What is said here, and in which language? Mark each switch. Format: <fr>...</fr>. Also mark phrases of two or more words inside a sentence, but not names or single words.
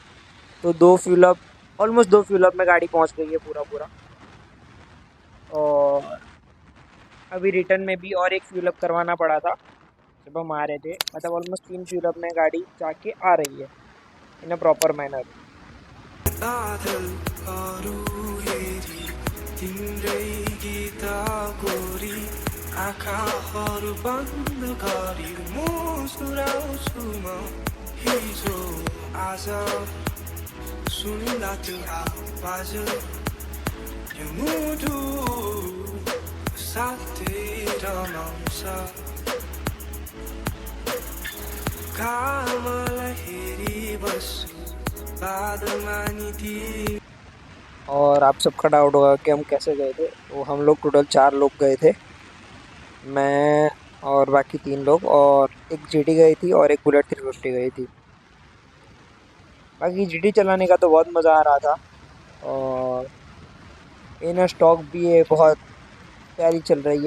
<hi>तो दो</hi> <en>fuel up,</en> <hi>ऑलमोस्ट दो</hi> <en>fuel up</en> <hi>में गाड़ी पहुंच गई है पूरा। और अभी रिटर्न में भी और एक</hi> <en>fuel up</en> <hi>करवाना पड़ा था जब हम आ रहे थे। मतलब ऑलमोस्ट 3</hi> <en>fuel up</en> <hi>में गाड़ी जाके आ रही है</hi> <en>in a proper manner.</en> <ne>आँखाहरू बन्द गरी मुस्कुराउँछु म हिजो आज सुन्दा त्यो आवाज यो मुटु साथै रमाउँछ कामलाई हेरी बस्छु बादमा नि।</ne> <hi>और आप सबका डाउट होगा कि हम कैसे गए थे। तो हम लोग टोटल 4 लोग गए थे, मैं और बाकी 3 लोग, और एक जीटी गई थी और एक बुलेट 350 गई थी। बाकी जीटी चलाने का तो बहुत मज़ा आ रहा था, और</hi> <en>in stock</en> <hi>भी है बहुत प्यारी चल रही है।</hi>